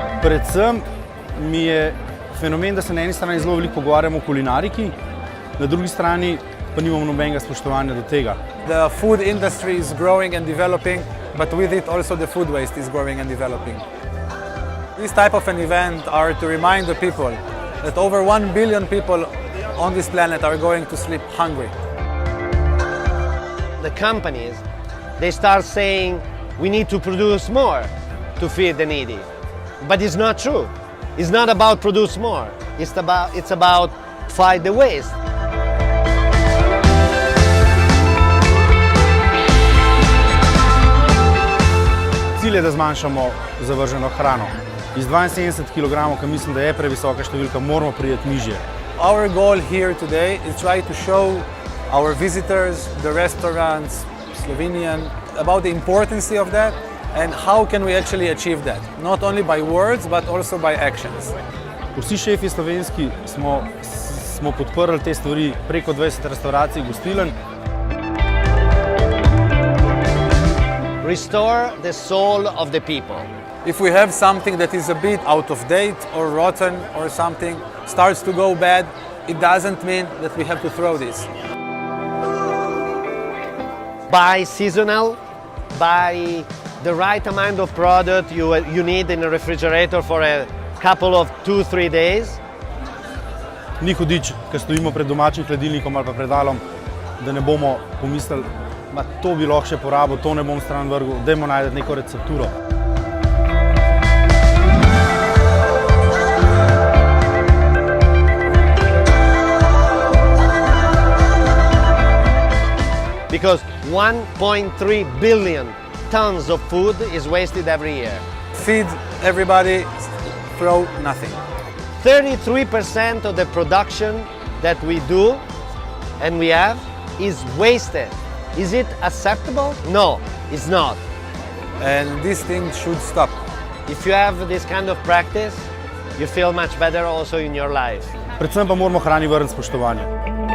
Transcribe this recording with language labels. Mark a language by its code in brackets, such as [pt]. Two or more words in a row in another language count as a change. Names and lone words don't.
[sl] Predvsem mi je fenomen, da se na eni strani zelo veliko pogovarjamo o kulinariki, na drugi strani pa nimamo nobenega spoštovanja do tega. [en] The food industry is growing and developing, but with it also the food waste is growing and developing. This type of an event are to remind the people that over 1 billion people on this planet are going to sleep hungry. The companies, they start saying we need to produce more to feed the needy. But it's not true. It's not about produce more. It's about fight the waste. [sl] Cilj je, da zmanjšamo zavrženo hrano. Iz 72 kg, ki mislim, da je previsoka številka, moramo priti nižje. [en] Our goal here today is try to show our visitors, the restaurants, Slovenian, about the importance of that and how can we actually achieve that. Not only by words, but also by actions. [sl] Vsi šefi slovenski smo podprli te stvari, preko 20 restauracij, gostiln. [en] Restore the soul of the people. If we have something that is a bit out of date or rotten or something starts to go bad, it doesn't mean that we have to throw this. Buy seasonal, buy the right amount of product you need in a refrigerator for a couple of 2-3 days. [sl] Ni hudič, ko stojimo pred domačim hladilnikom ali pa predalom, da ne bomo pomislili, to bi lahko še porabil, to ne bom stran vrgel, dajmo najti neko recepturo. [en] Because 1.3 billion tons of food is wasted every year. Feed everybody, throw nothing. 33% of the production that we do and we have is wasted. Is it acceptable? No, it's not. And this thing should stop. If you have this kind of practice, you feel much better also in your life. [sl] Predvsem pa moramo hrani vrniti spoštovanje.